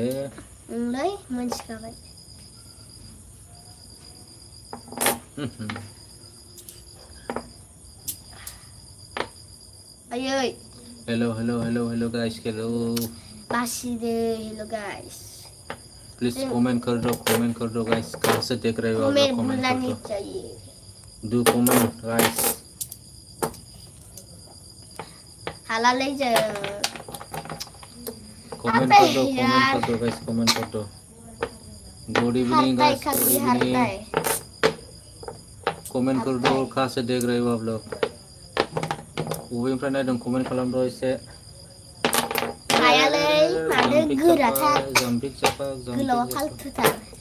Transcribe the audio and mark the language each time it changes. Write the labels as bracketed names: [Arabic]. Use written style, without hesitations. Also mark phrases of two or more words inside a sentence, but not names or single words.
[Bodo] ओंलै मोनथिखाबाय आयै [English] hello guys hello [Bodo] बासिदो [English] hello guys [Hindi] प्लीज कमेंट कर दो गाइस कहाँ से देख रहे हो आप लोग कमेंट कर दो [English] do comment guys [Bodo] हालालै जों [Hindi] कमेंट कर दो गाइस कमेंट कर दो [English] good evening guys good evening [Hindi] कमेंट कर दो कहाँ से देख रहे हो आप लोग [Bodo] बबेनिफ्राय नायदों कमेंट खालामदो एसे हायालै मानो गोराथार जाम्पिक जापाक गोलावा फालथुथार